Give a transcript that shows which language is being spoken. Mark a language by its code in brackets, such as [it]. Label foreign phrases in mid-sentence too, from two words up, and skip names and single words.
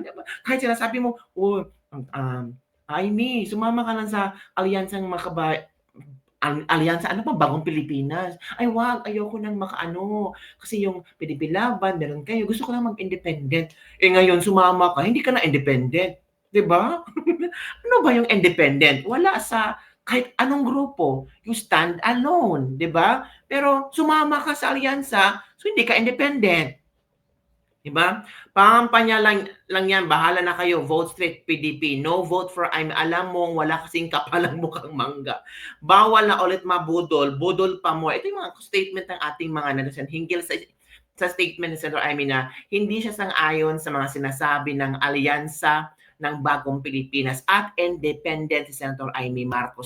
[tl] Kahit sinasabi mo, Amy, sumama ka lang sa alyansang alyansa, Bagong Pilipinas. Ay, wag, ayoko nang makaano. Kasi yung Pinipilaban, meron kayo. Gusto ko lang mag-independent. Ngayon, sumama ka, hindi ka na independent. Diba? Ano ba yung independent? Wala sa kahit anong grupo. [en] You stand alone. [tl] Diba? Pero sumama ka sa alyansa, so hindi ka independent. Diba? Pangampanya lang yan. Bahala na kayo. [en] Vote straight PDP. No vote for I'm. [tl] Alam mo, wala kasing kapalang mukhang mangga. Bawal na ulit mabudol. Budol pa mo. Ito yung mga statement ng ating mga netizen hinggil sa statement ni Senator Amy na hindi siya sang-ayon sa mga sinasabi ng alyansa ng Bagong Pilipinas at independent si Senator Amy Marcos.